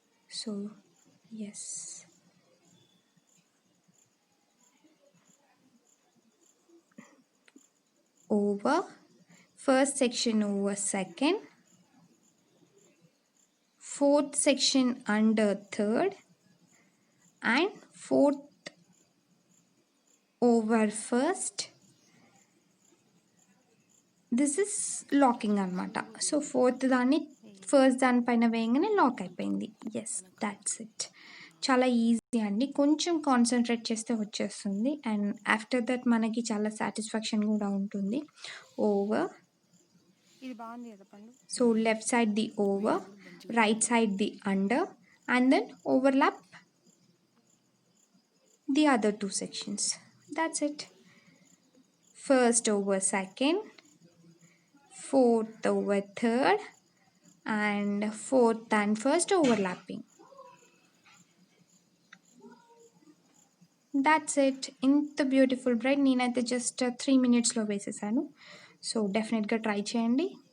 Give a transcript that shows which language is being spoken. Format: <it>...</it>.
<en>So yes, over, first section over second, fourth section under third, and fourth over first. This is locking అనమాట.</en> <te>So fourth దాన్ని first దానిపైన వేయగానే lock అయిపోయింది.</te> <en>Yes, that's it.</en> <te>చాలా easy అండి, కొంచెం concentrate చేస్తే వచ్చేస్తుంది. అండ్ ఆఫ్టర్ దట్ మనకి చాలా సాటిస్ఫాక్షన్ కూడా ఉంటుంది.</te> <en>Over, so left side the over, right side the under, and then overlap the other two sections. That's it. First over second, fourth over third, and fourth and first overlapping. That's it.</en> <te>ఇంత beautiful braid నేనైతే just 3 minutesలో వేసేసాను. So డెఫినెట్గా try చేయండి.</te>